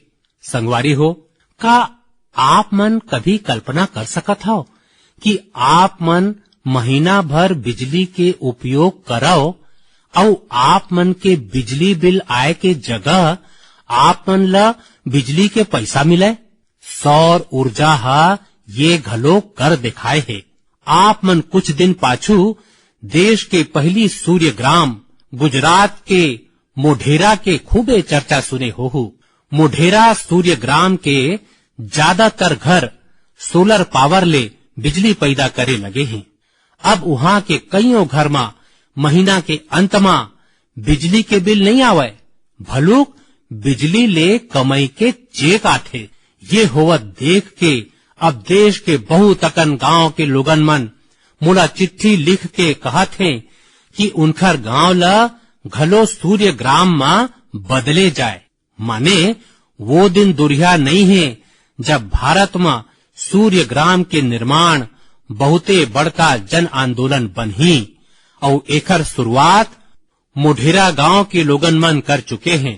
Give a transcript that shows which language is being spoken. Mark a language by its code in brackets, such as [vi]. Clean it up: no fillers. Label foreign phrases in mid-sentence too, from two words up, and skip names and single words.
[hne] संगवारी हो, का आप मन कभी कल्पना कर सकत हो कि आप मन महीना भर बिजली के उपयोग करो और आप मन के बिजली बिल आए के जगह आप मन ला बिजली के पैसा मिले? सौर ऊर्जा हा ये घलो कर दिखाए है। आप मन कुछ दिन पाछू देश के पहली सूर्य ग्राम गुजरात के मोढेरा के खूबे चर्चा सुने हो। मोढेरा सूर्य ग्राम के ज्यादातर घर सोलर पावर ले बिजली पैदा करे लगे हैं। अब वहाँ के कईयों घर में महीना के अंत में बिजली के बिल नहीं आवे, भलुक बिजली ले कमाई के चेक आथे। ये होवत देख के अब देश के बहुत अकन गांव के लोगन मन मोला चिट्ठी लिख के कहत हैं कि उनकर गांव ला घलो सूर्य ग्राम में बदले जाए। माने वो दिन दुरिया नहीं है जब भारत में सूर्य ग्राम के निर्माण बहुते बड़का जन आंदोलन बनही और एकर शुरुआत मोढेरा गांव के लोगन मन कर चुके हैं।